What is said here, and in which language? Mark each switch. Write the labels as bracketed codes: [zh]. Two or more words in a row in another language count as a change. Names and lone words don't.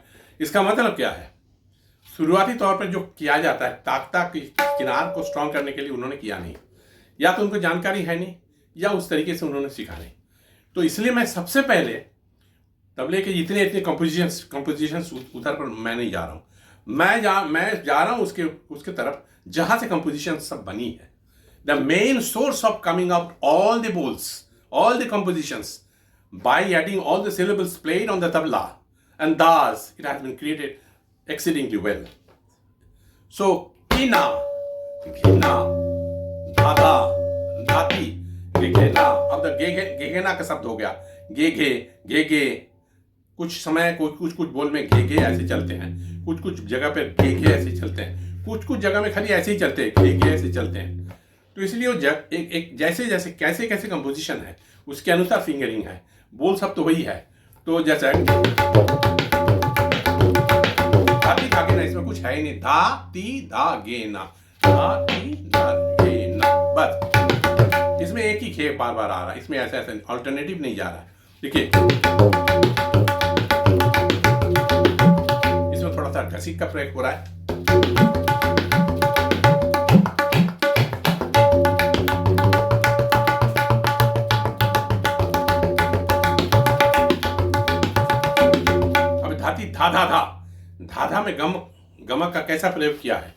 [hi] इसका मतलब क्या है, शुरुआती तौर पर जो किया जाता है ताक किनार को स्ट्रॉन्ग करने के लिए उन्होंने किया नहीं, या तो उनको जानकारी है नहीं या उस तरीके से उन्होंने सीखा नहीं। तो इसलिए मैं सबसे पहले तबले के इतने कंपोजिशंस उधर पर मैं नहीं जा रहा हूँ, मैं जा रहा हूँ उसके तरफ जहाँ से कंपोजिशन सब बनी है। [en] the main source of coming out all the bols, all the compositions by adding all the syllables played on the tabla and thus it has been created exceedingly well. [hi] So कीना, घीना, धाधा, धाती, घेना, अब तो घेना का शब्द हो गया, गे, कुछ समय कुछ बोल में गे ऐसे चलते हैं, कुछ जगह पे गे ऐसे चलते हैं, कुछ जगह में खाली ऐसे ही चलते हैं, गे ऐसे चलते हैं। तो इसलिए वो एक जैसे कैसे कंपोजिशन है उसके अनुसार फिंगरिंग है, बोल सब तो वही है। तो जैसे धाती धा गेना, इसमें कुछ है ही नहीं, धा ती धा गेना, धा ती धा गेना, बस इसमें एक ही खे बार बार आ रहा है, इसमें ऐसा ऑल्टरनेटिव नहीं जा रहा है। देखिए इसमें थोड़ा सा घसीट का प्रयोग हो रहा है। अब धाती धाधा में गमक का कैसा प्रयोग किया है।